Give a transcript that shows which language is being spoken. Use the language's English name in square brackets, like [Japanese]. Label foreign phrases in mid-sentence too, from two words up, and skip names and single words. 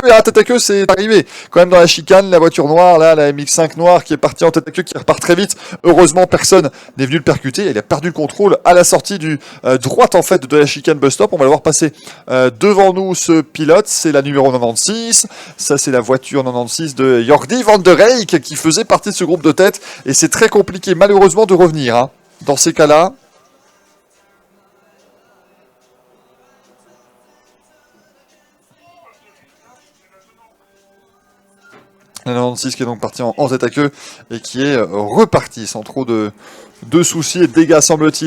[French] Et à tête à queue, c'est arrivé. Quand même dans la chicane, la voiture noire, là, la MX-5 noire qui est partie en tête à queue, qui repart très vite. Heureusement, personne n'est venu le percuter. Il a perdu le contrôle à la sortie du droite, en fait, de la chicane bus stop. On va le voir passer devant nous, ce pilote. C'est la numéro 96. Ça, c'est la voiture 96 de Jordi van der Reyck qui faisait partie de ce groupe de tête. Et c'est très compliqué, malheureusement, de revenir, hein, dans ces cas-là. La 96 qui est donc parti en tête à queue et qui est reparti sans trop de soucis et de dégâts, semble-t-il.